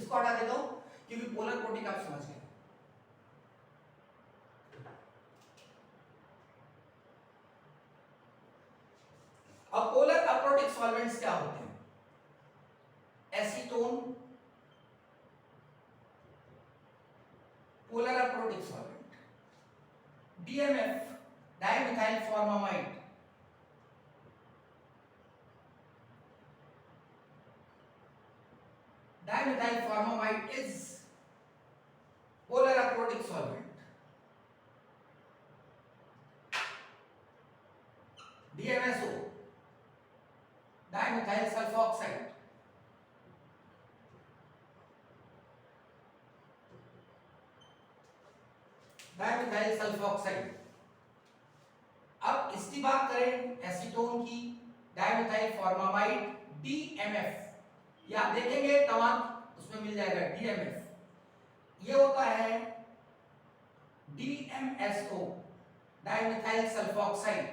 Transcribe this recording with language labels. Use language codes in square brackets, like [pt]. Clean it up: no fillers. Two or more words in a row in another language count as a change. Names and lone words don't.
[hi] इसको हटा देता हूं क्योंकि [en] polar protic [hi] आप समझ गए। अब [en] polar aprotic solvents [hi] क्या होते हैं? [en] acetone, polar aprotic solvent, DMF, dimethyl formamide, dimethyl formamide is polar aprotic solvent. DMSO, dimethyl sulfoxide, dimethyl sulfoxide. [hi] अब इसकी बात करें एसीटोन की, [en] dimethyl formamide, [hi] DMF, या आप देखेंगे तमाम उसमें मिल जाएगा DMF। ये होता है DMSO, [en] dimethyl sulfoxide.